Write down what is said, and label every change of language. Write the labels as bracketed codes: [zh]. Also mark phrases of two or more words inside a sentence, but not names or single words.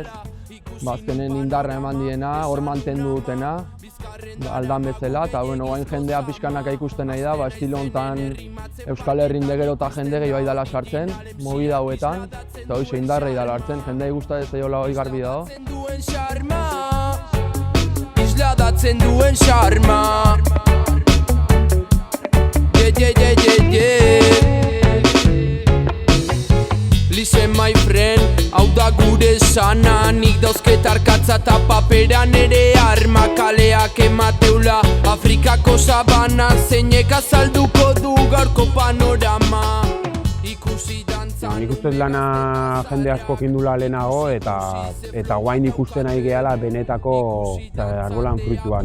[eu] Azkenen indarra eman diena, hor mantendu dutena, aldan bezala, eta oain jendea pixkanaka ikusten nahi da, estilo honetan Euskal Herrin gero eta jende gehiago dala sartzen, movida hauetan, eta hoxe indarra dala hartzen, jendei gusta ez daiola hoi garbi dago. Isladatzen duen xarma. [en] Listen my friend, [eu] hau da gure sana, nik dauzket arkatza eta paperan ere arma. Kaleak emateula, Afrikako sabana, zeinek azalduko du gaurko panorama. Ikusi dantza. Nik uste lana jende asko kindula lehenago eta guain ikusten nahi gehala benetako arbolan fruitua.